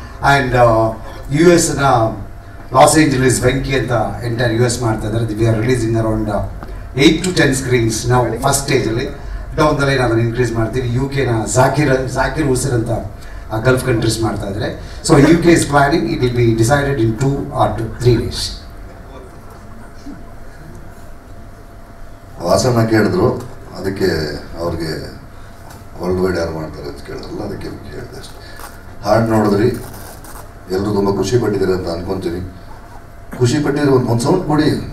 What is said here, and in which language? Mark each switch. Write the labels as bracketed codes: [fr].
[kn] And US-ನ Los Angeles Venky ಅಂತ entire US ಮಾಡ್ತಾ ಇದ್ದಾರೆ. [en] we are releasing around 8 to 10 screens [kn] ನಾವು ಫಸ್ಟ್ ಸ್ಟೇಜಲ್ಲಿ. [en] down the line [kn] ಅದನ್ನು ಇನ್ಕ್ರೀಸ್ ಮಾಡ್ತೀವಿ. UK-ನ ಜಾಕಿರ್ ಹುಸೇನ್ ಅಂತ ಗಲ್ಫ್ ಕಂಟ್ರೀಸ್ ಮಾಡ್ತಾ ಇದ್ದಾರೆ. [en] So UK is planning, it will be decided in 2 or 3 days. [kn] ವಾಸನ ಕೇಳಿದ್ರು, ಅದಕ್ಕೆ ಅವ್ರಿಗೆ ವರ್ಲ್ಡ್ ವೈಡ್ ಯಾರು ಮಾಡ್ತಾರೆ ಅಂತ ಕೇಳಿದ್ರಲ್ಲ, ಅದಕ್ಕೆ ಕೇಳಿದೆ ಅಷ್ಟೇ. ಹಾಡು ನೋಡಿದ್ರಿ, ಎಲ್ಲರೂ ತುಂಬ ಖುಷಿ ಪಟ್ಟಿದ್ದೀರಿ ಅಂತ ಅನ್ಕೊತೀನಿ. ಖುಷಿ ಪಟ್ಟಿದ್ರೆ ಒಂದು ಸೌಂಡ್ ಕೊಡಿ.